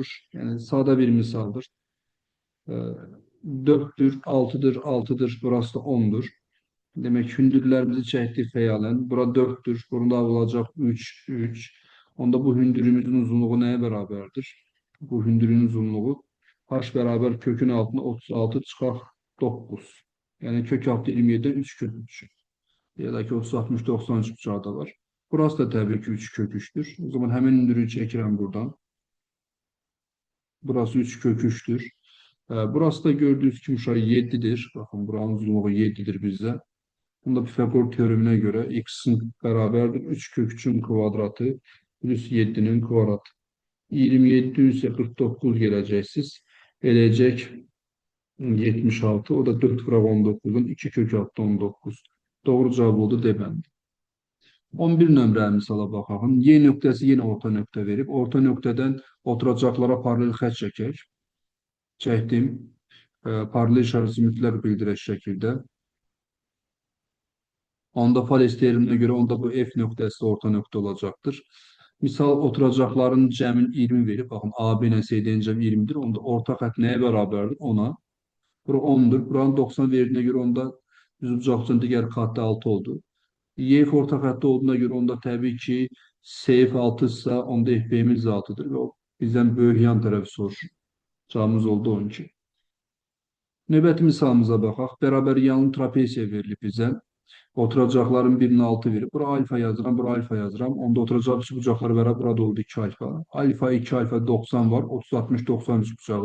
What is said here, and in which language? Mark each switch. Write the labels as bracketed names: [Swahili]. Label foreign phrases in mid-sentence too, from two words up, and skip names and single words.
[Azerbaijani] Yəni sadə bir misaldır. [Turkish] 4'tür, 6'dır, 6'dır, burası da 10'dur. [Azerbaijani] Demək hündürlərimizi çəkdik xəyalən. Bura 4'tür, burada olacaq 3, 3. Onda bu hündürümüzün uzunluğu nəyə bərabərdir? Bu hündürün uzunluğu H beraber kökün altına 36 çıxaq 9. [Turkish] Yani kök altı 27'den 3 kök 3. Ya da ki 30, 60, 90 bucağı da var. Burası da tabii ki 3 kök 3'tür. O zaman hemen [Azerbaijani] hündürüyü çəkirəm buradan. [Turkish] Burası 3 kök 3'tür. Burası da gördüğünüz kimi uşaq 7'dir. Bakın buranın uzunluğu 7'dir bizdə. Bunda Pifagor teoremine göre x'in beraberdir 3 kök 3'ün kvadratı plus 7'nin kvadratı. [Azerbaijani] 27 ise 49 gələcəksiniz. Eləyəcək 76. [Turkish] O da 4 bırak 19'un 2 kök altı 19. Doğru cevap oldu D bəndi. [Azerbaijani] 11 nömrə misala baxaq. Y nöqtəsi yenə orta nöqtə verib. Orta nöqtədən oturacaqlara paralel xətt çəkək. Çəkdim. Paralel işarəsi mütləq bildirək şəkildə. Onda fales [Turkish] terimine göre [Azerbaijani] onda bu F nöqtəsi orta nöqtə olacaqdır. Misal oturacaqların cəmin 20 verib. Baxın A, B ilə C-nin cəmi 20'dir. Onda orta xətt nəyə bərabərdir? 10'a. Bura 10'dur. [Turkish] Buranın 90 verdiğine göre onda düzbucaqlığın digər katı 6 oldu. YF orta xətti olduğuna göre onda təbii ki SF 6 ise onda FB'miz 6'dır ve o bizden böyük yan tarafı soruşur. Cevabımız oldu 12. [Azerbaijani] Növbəti misalımıza baxaq. Bərabər yanlı trapesiya verilib bizə. Oturacaqların birinin 6 verib. Bura alfa yazıram, bura alfa yazıram. Onda oturacaq üç bucaqlar bərabər. Burada oldu 2 alfa. Alfa 2 alfa 90 var. 30 60 90 üç bucağı.